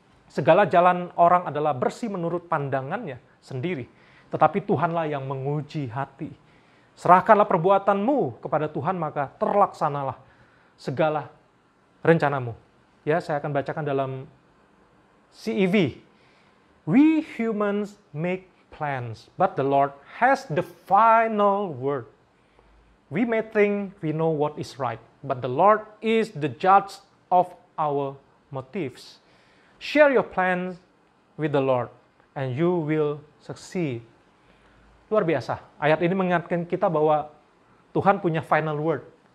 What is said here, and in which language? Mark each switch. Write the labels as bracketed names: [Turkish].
[Indonesian] Segala jalan orang adalah bersih menurut pandangannya sendiri, tetapi Tuhanlah yang menguji hati. Serahkanlah perbuatanmu kepada Tuhan, maka terlaksanalah segala rencanamu. Ya, saya akan bacakan dalam CEV. [English] We humans make plans, but the Lord has the final word. We may think we know what is right, but the Lord is the judge of our motives. Share your plans with the Lord, and you will succeed. [Indonesian] Luar biasa. Ayat ini mengingatkan kita bahwa Tuhan punya [English] final word.